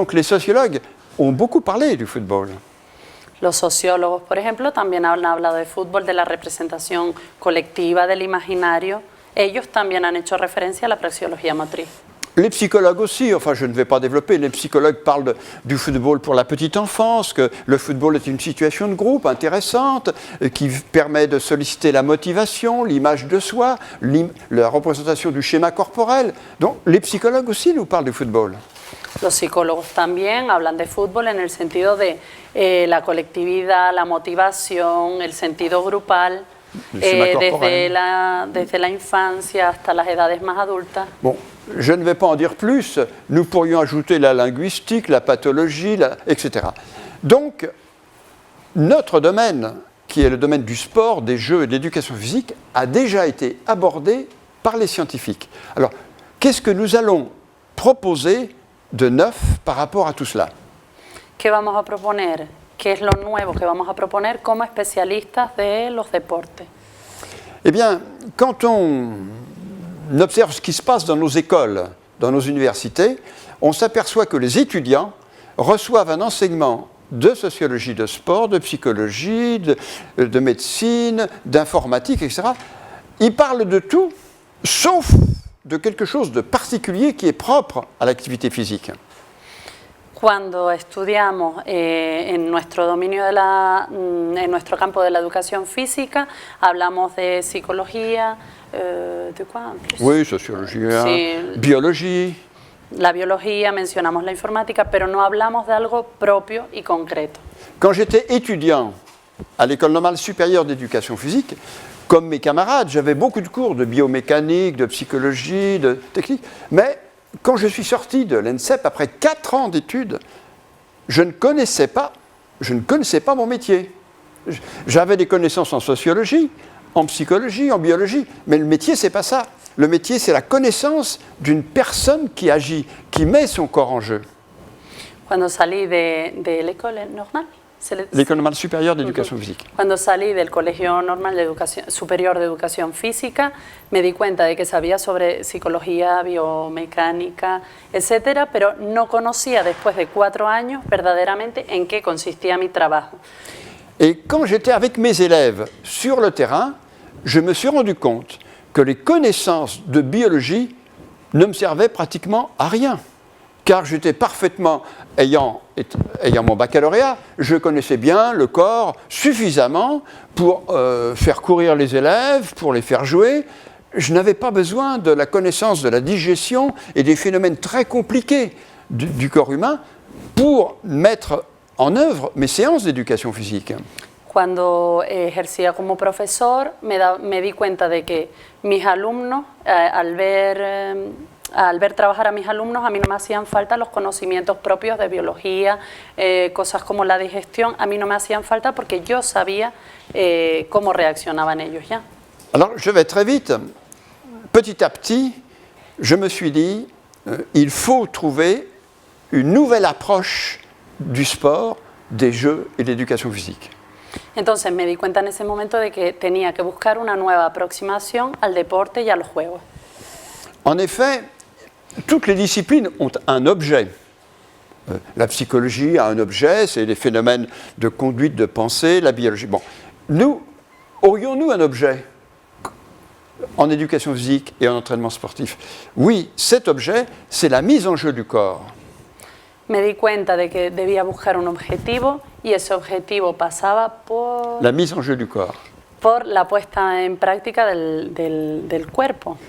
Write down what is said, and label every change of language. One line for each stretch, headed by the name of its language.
French: Donc les sociologues ont beaucoup parlé du football.
Spanish: Los sociólogos, por ejemplo, también han hablado de fútbol, de la representación colectiva, del imaginario. Ellos también han hecho referencia a la praxeología motriz.
French: Les psychologues aussi, enfin je ne vais pas développer, les psychologues parlent du football pour la petite enfance, que le football est une situation de groupe intéressante, qui permet de solliciter la motivation, l'image de soi, la représentation du schéma corporel. Donc les psychologues aussi nous parlent du football.
Spanish: Los psicólogos también hablan de fútbol en el sentido de la colectividad, la motivación, el sentido grupal, desde la infancia hasta las edades más adultas.
French: Bon. Je ne vais pas en dire plus, nous pourrions ajouter la linguistique, la pathologie, etc. Donc, notre domaine, qui est le domaine du sport, des jeux et de l'éducation physique, a déjà été abordé par les scientifiques. Alors, qu'est-ce que nous allons proposer de neuf par rapport à tout cela?
Spanish: ¿Qué vamos a proponer? ¿Qué es lo nuevo que vamos a proponer como especialistas de los deportes?
French: Eh bien, quand on observe ce qui se passe dans nos écoles, dans nos universités, on s'aperçoit que les étudiants reçoivent un enseignement de sociologie de sport, de psychologie, de médecine, d'informatique, etc. Ils parlent de tout, sauf de quelque chose de particulier qui est propre à l'activité physique.
Spanish: Cuando estudiamos en nuestro dominio en nuestro campo de la educación física, hablamos de psicología,
French: ¿de quoi? Oui, sociologie,
Spanish: sí,
French: biologie.
Spanish: La biología, mencionamos la informática, pero no hablamos de algo propio y concreto.
French: Quand j'étais étudiant à l'École normale supérieure d'éducation physique, comme mes camarades, j'avais beaucoup de cours de biomécanique, de psychologie, de technique, mais quand je suis sorti de l'ENSEP, après 4 ans d'études, je ne connaissais pas mon métier. J'avais des connaissances en sociologie, en psychologie, en biologie, mais le métier, c'est pas ça. Le métier, c'est la connaissance d'une personne qui agit, qui met son corps en jeu.
Spanish: Cuando salí de l'école normale,
French: l'École normale supérieure d'éducation physique.
Spanish: Cuando salí del Colegio Normal Superior de Educación Física, me di cuenta de que sabía sobre psicología, biomecánica, etcétera, pero no conocía después de 4 años verdaderamente en qué consistía mi trabajo.
French: Et quand j'étais avec mes élèves sur le terrain, je me suis rendu compte que les connaissances de biologie ne me servaient pratiquement à rien. Car j'étais parfaitement, ayant mon baccalauréat, je connaissais bien le corps suffisamment pour faire courir les élèves, pour les faire jouer, je n'avais pas besoin de la connaissance de la digestion et des phénomènes très compliqués du corps humain pour mettre en œuvre mes séances d'éducation physique.
Spanish: Cuando ejercía como profesor, me di cuenta de que mis alumnos, al ver trabajar a mis alumnos, a mí no me hacían falta los conocimientos propios de biología, cosas como la digestión, a mí no me hacían falta porque yo sabía cómo reaccionaban ellos ya.
French: Alors, je vais très vite. Petit à petit, je me suis dit, il faut trouver une nouvelle approche du sport, des jeux et de l'éducation physique.
Spanish: Entonces me di cuenta en ese momento de que tenía que buscar una nueva aproximación al deporte y a los juegos.
French: En effet, toutes les disciplines ont un objet. La psychologie a un objet, c'est les phénomènes de conduite, de pensée, la biologie. Bon, nous, aurions-nous un objet en éducation physique et en entraînement sportif? Oui, cet objet, c'est la mise en jeu du corps.
Spanish: Me di cuenta de que debía buscar un objetivo y ese objetivo pasaba
French: La mise en jeu du corps.
Spanish: por la puesta en práctica del cuerpo,